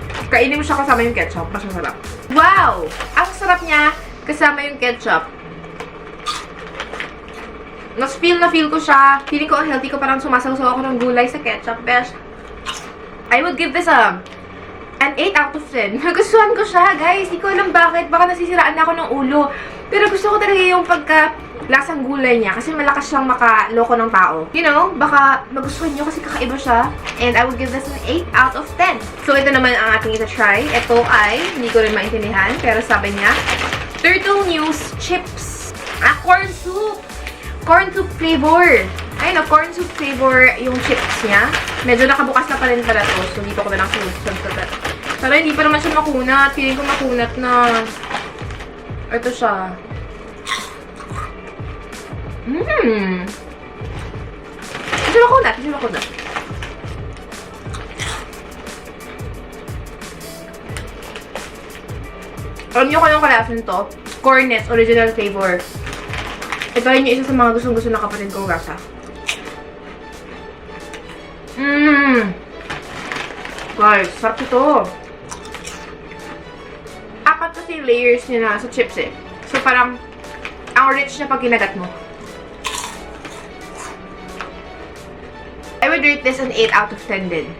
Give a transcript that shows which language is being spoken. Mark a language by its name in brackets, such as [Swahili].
[Filipino] Kainin mo siya kasama yung ketchup. Mas masarap. Wow! Ang sarap niya kasama yung ketchup. Mas feel ko siya. Feeling ko ang healthy ko. Parang sumasaw-saw ako ng gulay sa ketchup. [English] Best. I would give this an 8 out of 10. [Filipino] Nagustuhan ko siya, guys. Hindi ko alam bakit. Baka nasisiraan na ako ng ulo. Pero gusto ko talaga yung lasang gulay niya. Kasi malakas siyang makaloko ng tao. [English] You know, [Filipino] baka magustuhan nyo kasi kakaiba siya. [English] And I would give this an 8 out of 10. [Filipino] So, ito naman ang ating ita-try. Ito ay, hindi ko rin maintindihan. Pero sabi niya, Turtle News Chips. Corn soup. Corn soup flavor. Ayun o, corn soup flavor yung chips niya. Medyo nakabukas na pa rin pala to. So, dito ko na lang sunod. Pero hindi pa naman siya makunat. Feeling ko makunat na. Ito siya. Hindi makunat. Alam niyo kung anong kalasan to? Cornets, original flavor. Ito rin yung isa sa mga gustong-gusto na kapatid kong gasa. Guys, sarap ito. 4 kasi layers niya na sa chips eh. So parang, ang rich niya pag kinagat mo. [English] I would rate this an 8 out of 10 din.